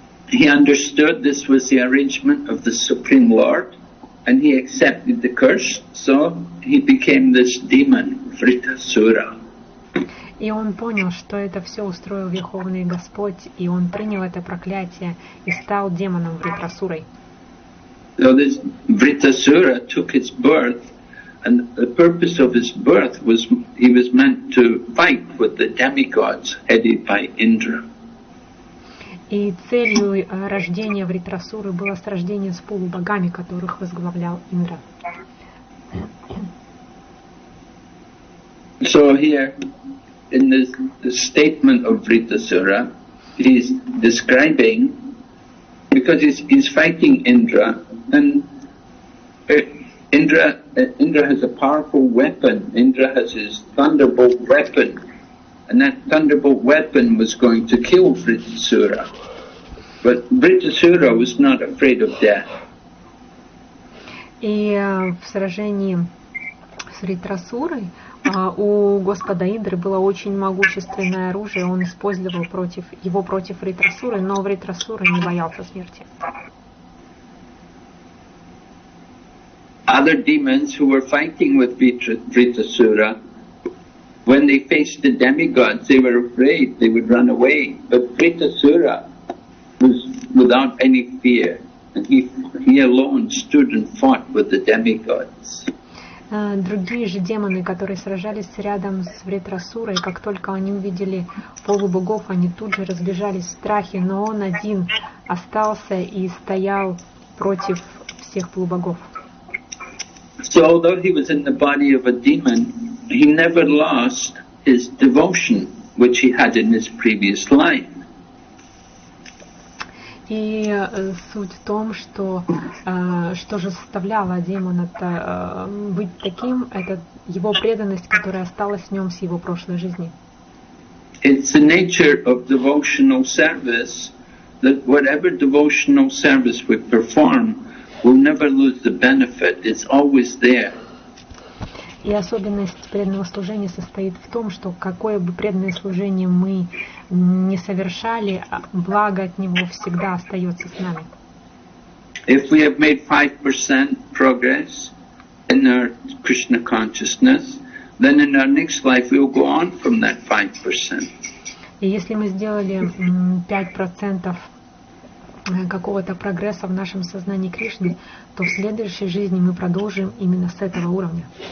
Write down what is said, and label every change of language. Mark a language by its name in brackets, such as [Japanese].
[English] He understood this was the arrangement of the Supreme Lord, and he accepted the curse, so he became this demon, Vritasura. [Russian] И он понял, что это все устроил Верховный Господь, и он принял это проклятие и стал демоном Вритрасурой. [English] So this Vritasura took his birth, and the purpose of his birth was he was meant to fight with the demigods headed by Indra. [Russian] И целью рождения Вритрасуры было сражение с полубогами, которых возглавлял Индра. [English] So here, in the statement of Vritasura, he's describing, because he's fighting Indra, and Indra has a powerful weapon. Indra has his thunderbolt weapon, and that thunderbolt weapon was going to kill Vritasura. But Vritasura was not afraid of death. [Russian] И в сражении с Вритрасурой у Господа Индры было очень могущественное оружие, он использовал против Вритрасуры, но Вритрасура не боялся смерти. [English] Other demons who were fighting with Vritasura, when they faced the demigods, they were afraid, they would run away. But Vritasura was without any fear, and he alone stood and fought with the demigods. [Russian] Другие же демоны, которые сражались рядом с Вритрасурой, как только они увидели полубогов, они тут же разбежались в страхе, но он один остался и стоял против всех полубогов. [English] So although he was in the body of a demon, he never lost his devotion, which he had in his previous life. [Russian] И суть в том, что же заставляло демона быть таким, это его преданность, которая осталась в нем с его прошлой жизни. [English] It's the nature of devotional service that whatever devotional service we perform will never lose the benefit. It's always there. [Russian] И особенность преданного служения состоит в том, что какое бы преданное служение мы не совершали, благо от него всегда остается с нами. [English] If we have made 5% progress in our Krishna consciousness, then in our next life we will go on from that 5%. [Russian] И если мы сделали 5% какого-то прогресса в нашем сознании Кришны, то в следующей жизни мы продолжим именно с этого уровня.